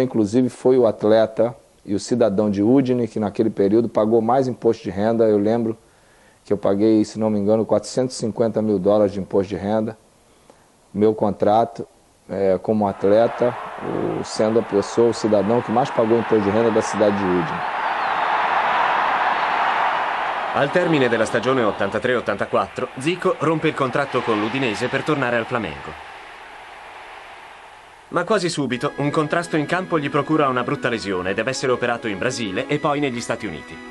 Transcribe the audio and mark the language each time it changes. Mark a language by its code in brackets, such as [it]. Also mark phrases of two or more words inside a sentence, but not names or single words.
[pt] Inclusive foi o atleta e o cidadão de Udine que naquele período pagou mais imposto de renda. Eu lembro que eu paguei, se não me engano, 450 mil dólares de imposto de renda. Meu contrato como atleta, sendo a pessoa, o cidadão que mais pagou imposto de renda da cidade de Udine. [it] Al termine della stagione 83-84, Zico rompe il contratto con l'Udinese per tornare al Flamengo. Ma quasi subito un contrasto in campo gli procura una brutta lesione e deve essere operato in Brasile e poi negli Stati Uniti.